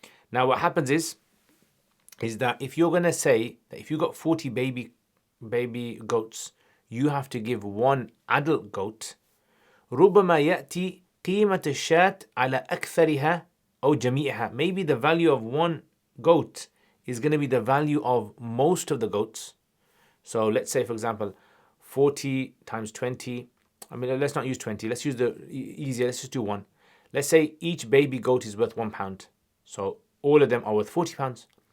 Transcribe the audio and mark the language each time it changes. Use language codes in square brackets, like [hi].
[en] Now what happens is that if you're going to say that if you got 40 baby goats, you have to give one adult goat. [ar] ربما يأتي قيمة الشاة على أكثرها أو جميعها. [en] Maybe the value of one goat is going to be the value of most of the goats. So let's say, for example, 40 times 20. I mean, let's not use 20. Let's use the easier. Let's just do one. Let's say each baby goat is worth £1. So all of them are worth £40.